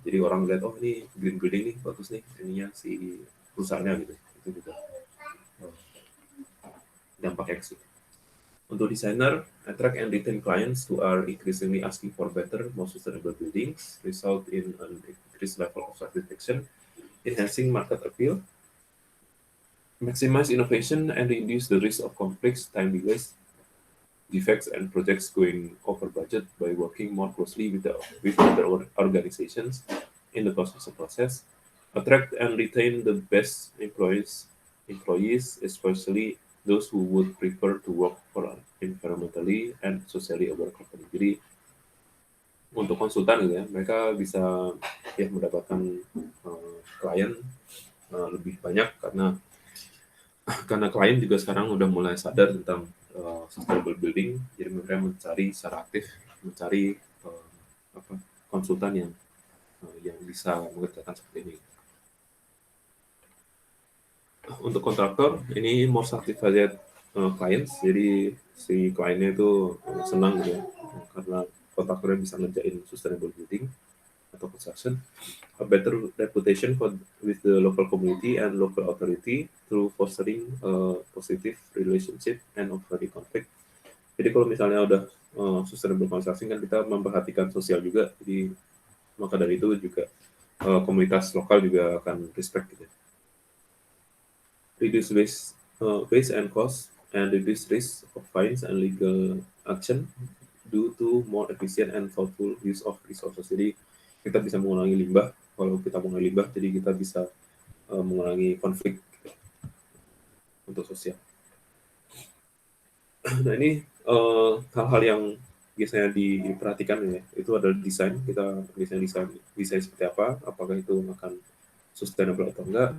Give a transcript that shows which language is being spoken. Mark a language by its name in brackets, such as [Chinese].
[Indonesian] Jadi orang lihat, oh ini green building nih bagus nih, ininya si perusahaannya gitu. Itu juga dampaknya ke situ. Untuk designer, [English] attract and retain clients who are increasingly asking for better, more sustainable buildings, result in an increased level of satisfaction, enhancing market appeal, maximize innovation, and reduce the risk of conflicts, time delays, defects, and projects going over budget by working more closely with other organizations in the construction process. Attract and retain the best employees, especially those who would prefer to work for an environmentally and socially aware company. [Indonesian] Jadi untuk konsultan gitu ya, mereka bisa ya mendapatkan klien lebih banyak karena klien juga sekarang udah mulai sadar tentang sustainable building, jadi mereka mencari secara aktif mencari konsultan yang bisa mengerjakan seperti ini. Untuk kontraktor ini [English] more certified clients, [Indonesian] jadi si kliennya itu senang gitu ya, karena kontraktornya bisa ngerjain sustainable building atau construction. [English] A better reputation with the local community and local authority through fostering a positive relationship and avoiding conflict. [Indonesian] Jadi kalau misalnya udah sustainable construction kan kita memperhatikan sosial juga, jadi maka dari itu juga komunitas lokal juga akan respect gitu. [English] Reduce waste and cost, and reduce risk of fines and legal action due to more efficient and thoughtful use of resources. [Indonesian] Jadi kita bisa mengurangi limbah. Kalau kita mengurangi limbah, jadi kita bisa mengurangi konflik untuk sosial. Nah ini hal-hal yang biasanya diperhatikan ya, itu adalah desain. Kita biasanya desain seperti apa, apakah itu akan sustainable atau enggak.